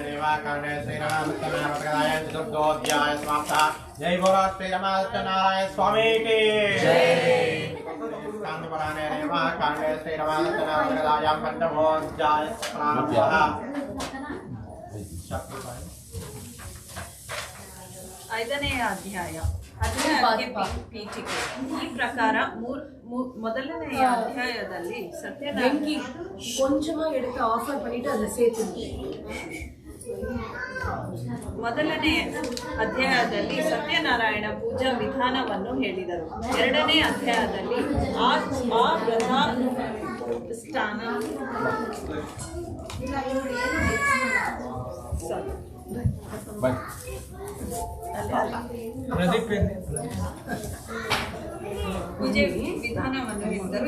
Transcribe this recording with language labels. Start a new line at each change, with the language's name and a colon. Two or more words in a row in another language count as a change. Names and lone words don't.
Hindi: जय बोलो
Kannada: ಶ್ರೀ ರಾಮಚಂದ್ರಾಯ ಸ್ವಾಮಿಗೆ ಶ್ರೀ ರಾಮಚಂದ್ರಾಯ ಪಂಚಮೋಧ್ಯಾಯ ಐದನೆಯ ಅಧ್ಯಾಯ ಪೀಠಿಕೆ. ಈ ಪ್ರಕಾರ ಮೊದಲನೆಯ ಅಧ್ಯಾಯದಲ್ಲಿ
Tamil: வெங்கி கொஞ்சமா எடுத்து ஆஃபர் பண்ணிட்டு அதுல சேர்த்து.
Kannada: ಮೊದಲನೇ ಅಧ್ಯಾಯದಲ್ಲಿ ಸತ್ಯನಾರಾಯಣ ಪೂಜಾ ವಿಧಾನವನ್ನು ಹೇಳಿದರು. ಎರಡನೇ ಅಧ್ಯಾಯದಲ್ಲಿ ಆ ವ್ರತ ಸ್ಥಾನ ಪೂಜೆ ವಿಧಾನವನ್ನು ಹೇಳಿದರು.